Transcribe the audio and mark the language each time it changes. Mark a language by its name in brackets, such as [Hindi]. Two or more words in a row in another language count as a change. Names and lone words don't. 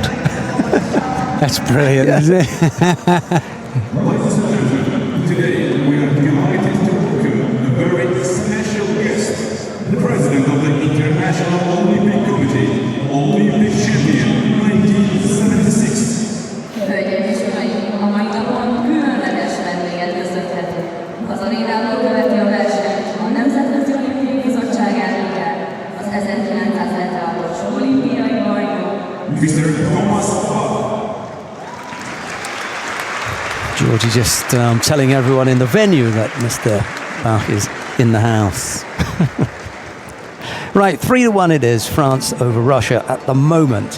[English] That's brilliant, isn't it? Today we are delighted to welcome a very special guest, the President of the International Olympic Committee, Olympic champion 1976. [Hungarian] Hölgyeim és uraim, a mai napon különleges vendéget köszönhetünk. Az arénában követi a versenyt a Nemzetközi Olimpiai Bizottság elnöke, az 1976-os olimpiai bajnok, Mr. Thomas Bach. [English] Georgie just telling everyone in the venue that Mr. Bach is in the house. Right, 3-1 it is, France over Russia at the moment.